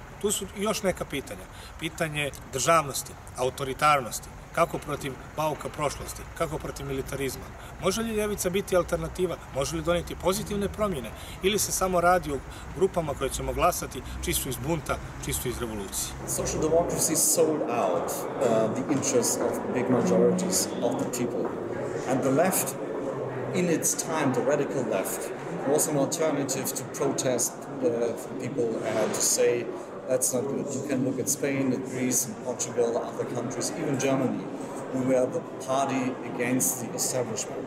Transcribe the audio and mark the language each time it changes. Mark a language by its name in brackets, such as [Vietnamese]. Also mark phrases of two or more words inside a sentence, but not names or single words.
[Serbian] Tu su još neka pitanja. Pitanje državnosti, autoritarnosti, kako protiv bauka prošlosti, kako protiv militarizma. Može li ljevica biti alternativa? Može li donijeti pozitivne promjene? Ili se samo radi o grupama koje ćemo glasati čisto iz bunta, čisto iz revolucije? [English] Social democracy sold out the interests of big majorities of the people. And the left, in its time, the radical left, was an alternative to protest people and to say, that's not good. You can look at Spain, at Greece, and Portugal, other countries, even Germany, who were the party against the establishment.